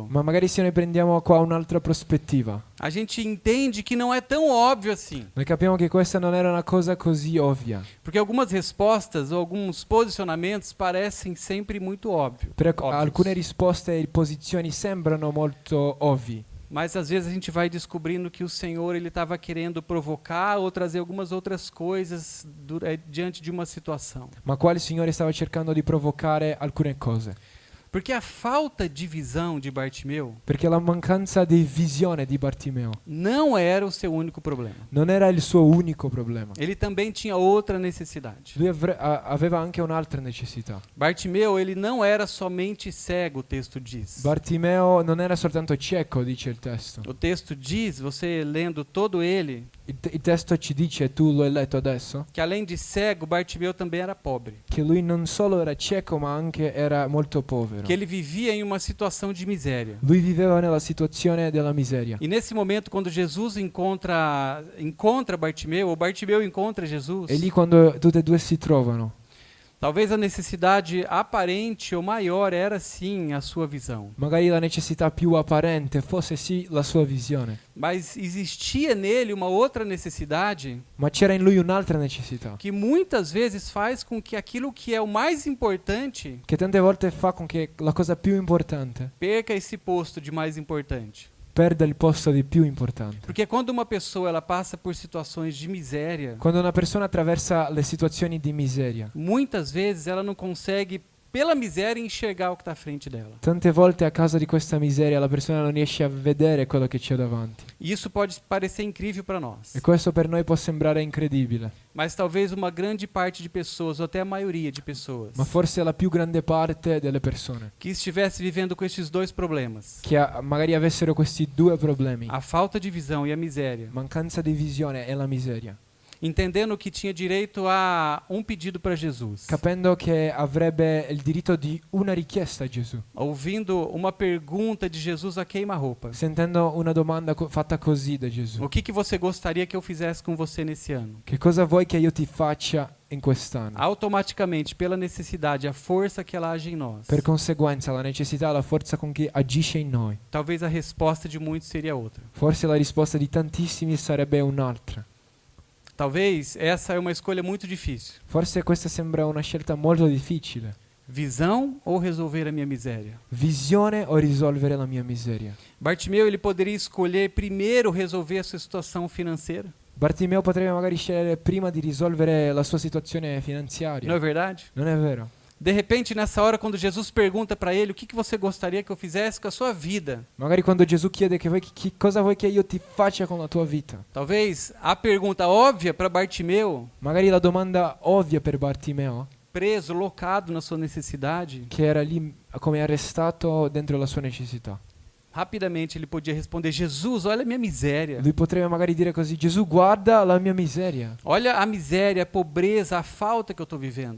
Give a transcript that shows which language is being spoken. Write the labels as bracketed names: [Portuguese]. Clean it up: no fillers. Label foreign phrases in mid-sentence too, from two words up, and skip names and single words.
[Italian] Ma magari se noi prendiamo qua un'altra prospettiva, [Portuguese] a gente entende que não é tão óbvio assim. [Italian] noi capiamo che questa non era una cosa così ovvia. [Portuguese] Porque algumas respostas ou alguns posicionamentos parecem sempre muito óbvios. [Italian] Alcune risposte e posizioni sembrano molto ovvi, [Portuguese] Mas às vezes a gente vai descobrindo que o Senhor ele estava querendo provocar ou trazer algumas outras coisas diante de uma situação. [Italian] ma qua il Signore stava cercando di provocare alcune cose. [Portuguese] Porque a falta de visão de Bartimeu [Italian] Perché la mancanza di visione di Bartimeo [Portuguese] não era o seu único problema. [Italian] non era il suo unico problema. [Portuguese] Ele também tinha outra necessidade. [Italian] Lui aveva anche un'altra necessità. [Portuguese] Bartimeu, ele não era somente cego, o texto diz. [Italian] Bartimeo non era soltanto cieco, dice il testo. [Portuguese] O texto diz, você lendo todo ele, [Italian] Il testo ci dice, tu lo hai letto adesso, [Portuguese] que além de cego, Bartimeu também era pobre. [Italian] che lui non solo era cieco ma anche era molto povero. [Portuguese] Que ele vivia em uma situação de miséria. [Italian] Lui viveva nella situazione della miseria. [Portuguese] E nesse momento, quando Jesus encontra Bartimeu, ou Bartimeu encontra Jesus, [Italian] E lì quando tutte e due si trovano, [Portuguese] talvez a necessidade aparente ou maior era sim a sua visão. [Italian] magari la necessità più apparente fosse sì la sua visione, [Portuguese] Mas existia nele uma outra necessidade [Italian] ma c'era in lui un'altra necessità [Portuguese] que muitas vezes faz com que aquilo que é o mais importante [Italian] che tante volte fa con che la cosa più importante [Portuguese] perca esse posto de mais importante. [Italian] perda il posto di più importante. [Portuguese] Porque quando uma pessoa ela passa por situações de miséria, [Italian] Quando una persona attraversa le situazioni di miseria, [Portuguese] muitas vezes ela não consegue, pela miséria, enxergar o que está à frente dela. [Italian] tante volte a causa di questa miseria la persona non riesce a vedere quello che c'è davanti. [Portuguese] E isso pode parecer incrível para nós. [Italian] E questo per noi può sembrare incredibile, [Portuguese] Mas talvez uma grande parte de pessoas, ou até a maioria de pessoas, [Italian] ma forse la più grande parte delle persone [Portuguese] que estivesse vivendo com esses dois problemas, [Italian] che magari avessero questi due problemi, [Portuguese] a falta de visão e a miséria, [Italian] mancanza di visione e la miseria, [Portuguese] entendendo que tinha direito a um pedido para Jesus, [Italian] capendo che avrebbe il diritto di una richiesta a Gesù, [Portuguese] ouvindo uma pergunta de Jesus a queima-roupa. [Italian] sentendo una domanda fatta così da Gesù. [Portuguese] O que você gostaria que eu fizesse com você nesse ano? [Italian] Che cosa vuoi che io ti faccia in quest'anno? [Portuguese] Automaticamente, pela necessidade, a força que ela age em nós, [Italian] Per conseguenza la necessità, la forza con cui agisce in noi. [Portuguese] talvez a resposta de muitos seria outra. [Italian] Forse la risposta di tantissimi sarebbe un'altra. [Portuguese] Talvez essa é uma escolha muito difícil. [Italian] Forse questa sembra una scelta molto difficile. [Portuguese] Visão ou resolver a minha miséria? [Italian] Visione o risolvere la mia miseria? [Portuguese] Bartimeu, ele poderia escolher primeiro resolver a sua situação financeira. [Italian] Bartimeo potrebbe magari scegliere prima di risolvere la sua situazione finanziaria. [Portuguese] Não é verdade? [Italian] Non è vero? [Portuguese] De repente, nessa hora, quando Jesus pergunta para ele o que você gostaria que eu fizesse com a sua vida, [Italian] Magari quando Gesù chiede che cosa vuoi che io ti faccia con la tua vita? [Portuguese] talvez a pergunta óbvia para Bartimeu, [Italian] Magari la domanda ovvia per Bartimeo, [Portuguese] preso, locado na sua necessidade, [Italian] che era lì come arrestato dentro la sua necessità. [Portuguese] rapidamente ele podia responder: Jesus, olha a minha miséria. [Italian] Lui potrebbe magari dire così: Gesù, guarda la mia miseria. [Portuguese] Olha a miséria, a pobreza, a falta que eu estou vivendo.